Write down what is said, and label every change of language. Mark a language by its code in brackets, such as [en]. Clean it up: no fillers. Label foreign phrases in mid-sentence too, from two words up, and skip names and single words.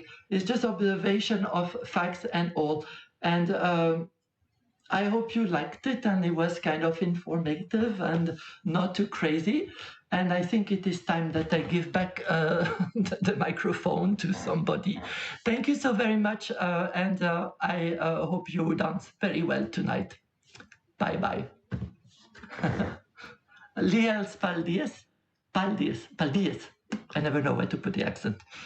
[en] It's just observation of facts and all. And I hope you liked it, and it was kind of informative and not too crazy. And I think it is time that I give back the microphone to somebody. Thank you so very much, and I hope you dance very well tonight. Bye-bye. [lv] Liels paldies. Paldies. Paldies. [en] I never know where to put the accent.